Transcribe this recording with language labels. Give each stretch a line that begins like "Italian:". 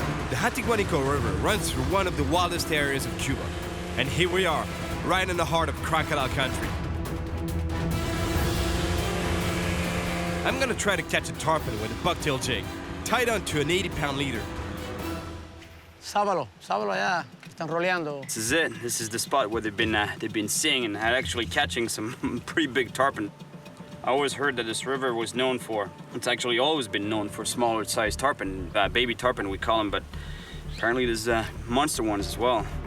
English: The Hatiguanico River runs through one of the wildest areas of Cuba. And here we are, right in the heart of crocodile country. I'm gonna try to catch a tarpon with a bucktail jig, tied onto an 80-pound leader.
Spanish: Sábalo allá, que están roleando.
English: This is it. This is the spot where they've been seeing and actually catching some pretty big tarpon. I always heard that this river was known for, it's actually always been known for smaller sized tarpon, baby tarpon we call them, but apparently there's monster ones as well.